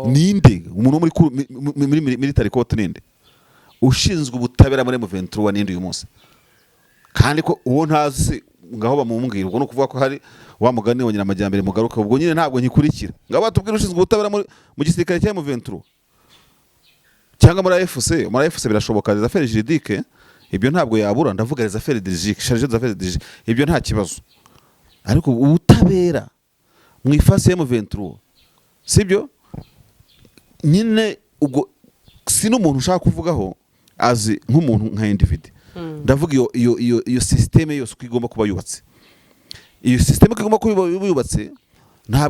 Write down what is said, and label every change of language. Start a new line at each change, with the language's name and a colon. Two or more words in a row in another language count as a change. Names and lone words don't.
Kinyarwanda: ninde umuntu muri military court ninde ushinzwe ubutabera muri M23 ninde uyu munsi kandi ko uwo ntazi ngaho bamumbwira ubwo no kuvuga ko hari wa mugani wonyina amajyambere mugaruka ubwo nyine ntabwo nkikurikira ngabo batubwira ushinzwe ubutabera mu gisirikare cya M23 cyangwa muri FC birashoboka
French: les affaires juridiques
Kinyarwanda: ibyo ntabwo yabura ndavuga
French: les affaires juridiques chargé des affaires juridiques
Kinyarwanda: ibyo nta kibazo ariko ubutabera mu ifasi ya M23 sibyo nyine ubwo si n'umuntu ushaka kuvugaho azi nk'umuntu nka individu ndavuga iyo systeme yose kwigomba kuba yubatse iyo systeme kwigomba kuba yubatse ntabwo